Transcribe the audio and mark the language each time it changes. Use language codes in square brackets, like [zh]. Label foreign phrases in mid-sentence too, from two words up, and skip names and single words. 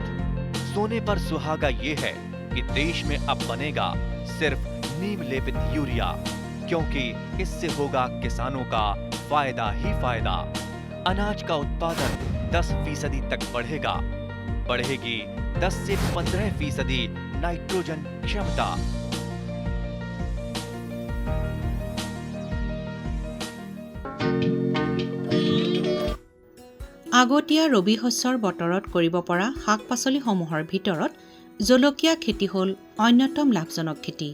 [hi] सोने पर सुहागा ये है कि देश में अब बनेगा सिर्फ नीम लेपित यूरिया, क्योंकि इससे होगा किसानों का फायदा ही फायदा। अनाज का उत्पादन 10% तक बढ़ेगा, बढ़ेगी 10 से 15% नाइट्रोजन क्षमता। [as] আগতীয়া ৰবি শস্যৰ বতৰত কৰিব পৰা শাক পাচলিসমূহৰ ভিতৰত জলকীয়া খেতি হ'ল অন্যতম লাভজনক খেতি।